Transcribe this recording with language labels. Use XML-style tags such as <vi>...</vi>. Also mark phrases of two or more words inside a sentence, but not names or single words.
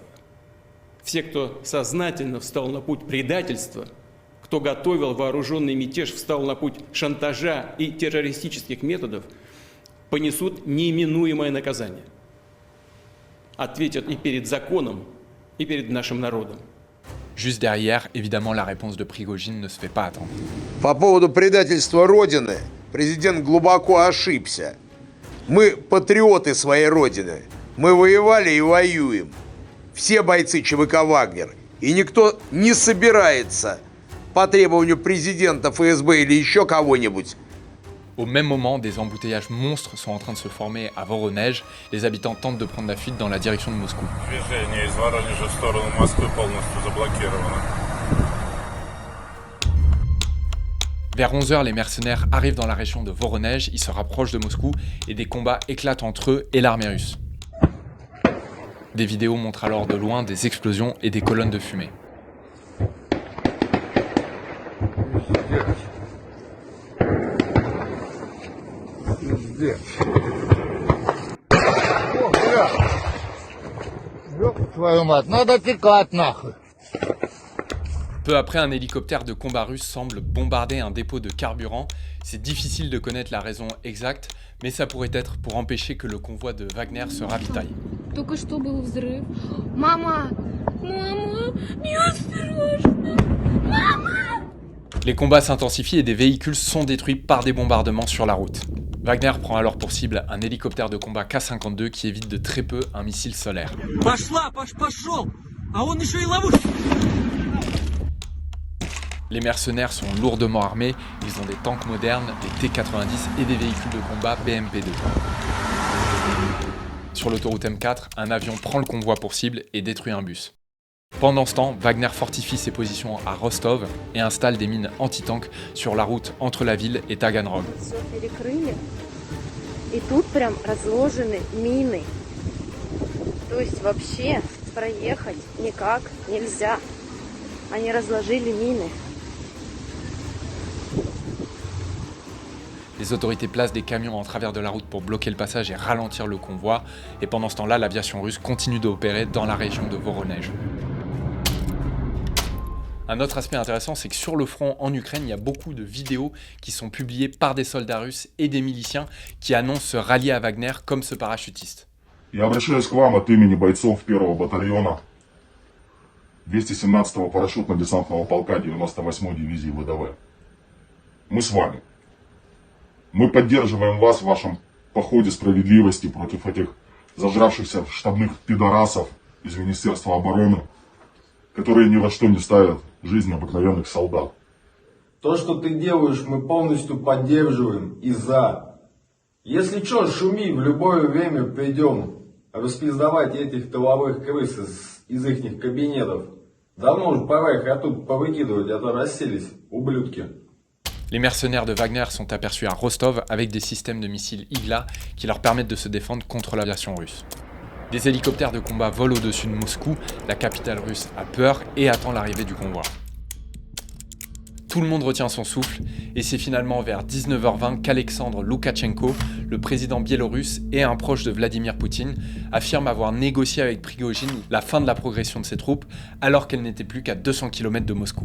<ru>Все, кто сознательно встал на путь предательства, кто готовил вооруженный мятеж, встал на путь шантажа и террористических методов, понесут неименуемое наказание. Ответят и перед законом, и перед нашим народом.</ru> <fr>Juste derrière, évidemment, la réponse de Prigojine ne se fait pas attendre.</fr> <ru>По поводу предательства Родины президент глубоко ошибся. Мы патриоты своей Родины. Мы воевали и воюем. Все бойцы ЧВК «Вагнер». И никто не собирается по требованию президента, ФСБ или еще кого-нибудь.</ru> <fr>Au même moment, des embouteillages monstres sont en train de se former à Voronezh. Les habitants tentent de prendre la fuite dans la direction de Moscou.</fr> <ru>Движение из Воронежа в сторону Москвы полностью заблокировано.</ru> <fr>Vers 11h, les mercenaires arrivent dans la région de Voronezh, ils se rapprochent de Moscou et des combats éclatent entre eux et l'armée russe. Des vidéos montrent alors de loin des explosions et des colonnes de fumée.</fr> <ru>Твою мать, надо текать нахуй.</ru> <fr>Peu après, un hélicoptère de combat russe semble bombarder un dépôt de carburant. C'est difficile de connaître la raison exacte, mais ça pourrait être pour empêcher que le convoi de Wagner se ravitaille.</fr> <ru>Только что был взрыв. Мама! Мама! Неосторожно! Мама!</ru> <fr>Les combats s'intensifient et des véhicules sont détruits par des bombardements sur la route. Wagner prend alors pour cible un hélicoptère de combat K-52 qui évite de très peu un missile solaire.</fr> <ru>Пошел! А он еще и ловушку!</ru> <fr>Les mercenaires sont lourdement armés, ils ont des tanks modernes, des T-90 et des véhicules de combat BMP-2. Sur l'autoroute M4, un avion prend le convoi pour cible et détruit un bus. Pendant ce temps, Wagner fortifie ses positions à Rostov et installe des mines anti-tank sur la route entre la ville et Таганрог.</fr> <ru>И тут прям разложены мины. То есть вообще проехать никак нельзя. Они разложили мины.</ru> <fr>Les autorités placent des camions en travers de la route pour bloquer le passage et ralentir le convoi. Et pendant ce temps-là, l'aviation russe continue d'opérer dans la région de Voronej. Un autre aspect intéressant, c'est que sur le front en Ukraine, il y a beaucoup de vidéos qui sont publiées par des soldats russes et des miliciens qui annoncent se rallier à Wagner comme ce parachutiste.</fr> <ru>Я обращаюсь к вам от имени бойцов 1-го батальона 217-го парашютно-десантного полка 98-й дивизии ВДВ. Мы с вами. Мы поддерживаем вас в вашем походе справедливости против этих зажравшихся штабных пидорасов из Министерства обороны, которые ни во что не ставят жизнь обыкновенных солдат. То, что ты делаешь, мы полностью поддерживаем и за. Если что, шуми, в любое время придем распиздавать этих тыловых крыс из их кабинетов. Давно уже пора их оттуда повыкидывать, а то расселись, ублюдки.</ru> <fr>Les mercenaires de Wagner sont aperçus à Rostov avec des systèmes de missiles Igla qui leur permettent de se défendre contre l'aviation russe. Des hélicoptères de combat volent au-dessus de Moscou, la capitale russe a peur et attend l'arrivée du convoi. Tout le monde retient son souffle et c'est finalement vers 19h20 qu'Alexandre Loukachenko, le président biélorusse et un proche de Vladimir Poutine, affirme avoir négocié avec Prigojine la fin de la progression de ses troupes alors qu'elle n'était plus qu'à 200 km de Moscou.</fr>